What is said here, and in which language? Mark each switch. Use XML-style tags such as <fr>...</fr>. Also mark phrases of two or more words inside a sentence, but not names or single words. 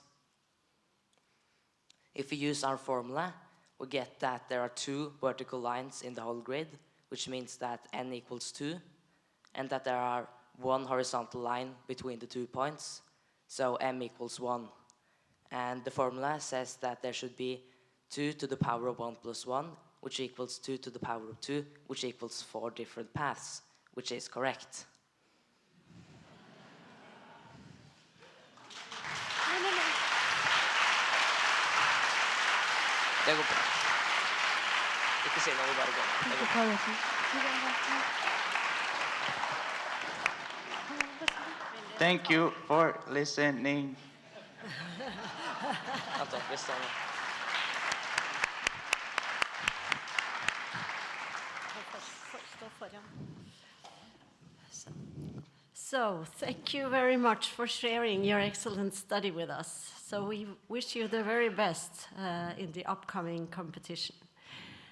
<en>If we use our formula, we get that there are 2 vertical lines in the whole grid, which means that n equals 2, and that there are 1 horizontal line between the 2 points, so m equals 1. And the formula says that there should be 2 to the power of 1 plus 1, which equals 2 to the power of 2, which equals 4 different paths, which is correct.</en> <no>Det går bra. Ikke si noe, vi bare går. Det går bra.</no> <en>Thank you for listening.</en> <no>Anton, vi står nå.</no> <en>So, thank you very much for sharing your excellent study with us. So we wish you the very best in the upcoming competition.</en>